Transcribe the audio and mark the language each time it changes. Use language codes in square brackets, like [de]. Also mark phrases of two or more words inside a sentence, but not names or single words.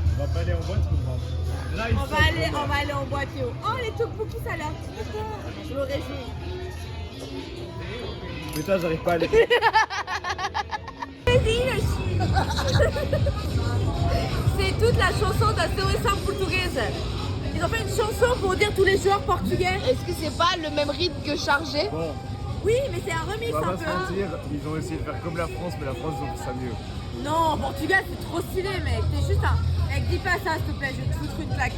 [fr] On va pas aller en boîte ou pas? Là, On va aller en boîte, Théo. Oh, les tteokbokki, ça a l'air super. Je me réjouis. Mais toi, j'arrive pas à aller. C'est toute la chanson [pt] da seleção portuguesa. [fr] Ils ont fait une chanson pour dire tous les joueurs portugais. Est-ce que c'est pas le même rythme que chargé? Bon, Oui, mais c'est un remix on va un pas se peu. mentir, ils ont essayé de faire comme la France, mais la France, ils ont fait ça mieux. Non, Portugal, c'est trop stylé, mec. T'es juste un. Mec, dis pas ça, s'il te plaît, je vais te foutre une claque.